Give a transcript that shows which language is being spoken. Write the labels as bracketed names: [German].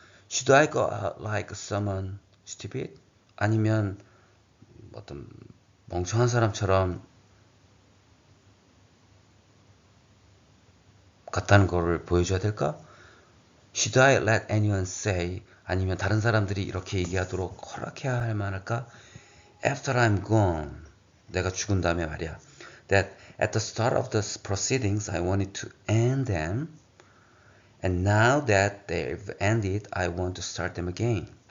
[English] Should I go out like someone stupid? [Korean] 아니면 어떤 멍청한 사람처럼 같다는 거를 보여줘야 될까? [English] Should I let anyone say? [Korean] 아니면 다른 사람들이 이렇게 얘기하도록 허락해야 할 만할까? [English] After I'm gone, [Korean] 내가 죽은 다음에 말이야. [English] That at the start of the proceedings, I wanted to end them, and now that they've ended, I want to start them again.